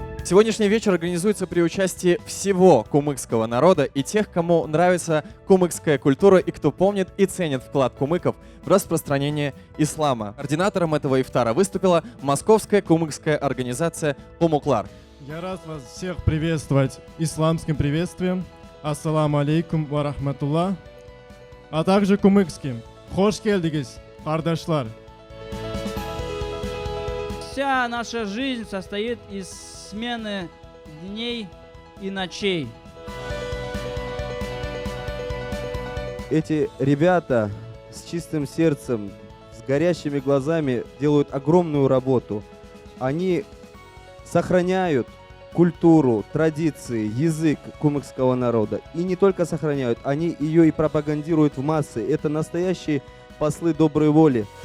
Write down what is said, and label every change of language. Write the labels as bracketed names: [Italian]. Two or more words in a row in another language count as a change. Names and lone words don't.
[Russian] Сегодняшний вечер организуется при участии всего кумыкского народа и тех, кому нравится кумыкская культура и кто помнит и ценит вклад кумыков в распространение ислама. Координатором этого ифтара выступила московская кумыкская организация «Кумуклар». Я рад вас всех приветствовать исламским приветствием. [Arabic] السلام عليكم ورحمة الله. [Russian] А также кумыкским. [Kumyk] Хош келдигиз, кардашлар. [Russian] Вся наша жизнь состоит из смены дней и ночей. Эти ребята с чистым сердцем, с горящими глазами делают огромную работу. Они сохраняют культуру, традиции, язык кумыкского народа. И не только сохраняют, они ее и пропагандируют в массы. Это настоящие послы доброй воли.